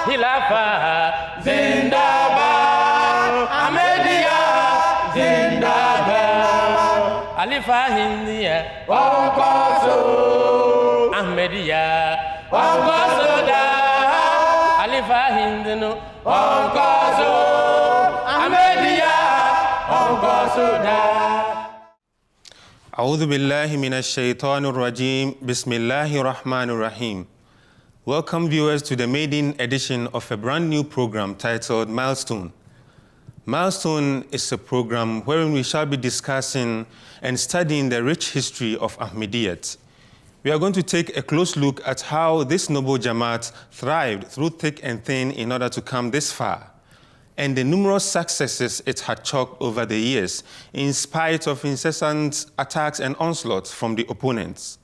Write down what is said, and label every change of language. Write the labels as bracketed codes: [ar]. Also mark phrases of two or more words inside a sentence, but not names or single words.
[ur] خلافت زندہ باد، احمدیہ زندہ باد. [ak] Alifa Hindiya Wankoso, Ahmadiyya Wankoso da. Alifa Hindinu Wankoso, Ahmadiyya Wankoso da. [ar] أعوذ بالله من الشيطان الرجيم بسم الله الرحمن الرحيم. [en] Welcome viewers to the maiden edition of a brand new program titled Milestone. Milestone is a program wherein we shall be discussing and studying the rich history of Ahmadiyyat. We are going to take a close look at how this noble Jamaat thrived through thick and thin in order to come this far, and the numerous successes it had chalked over the years, in spite of incessant attacks and onslaughts from the opponents.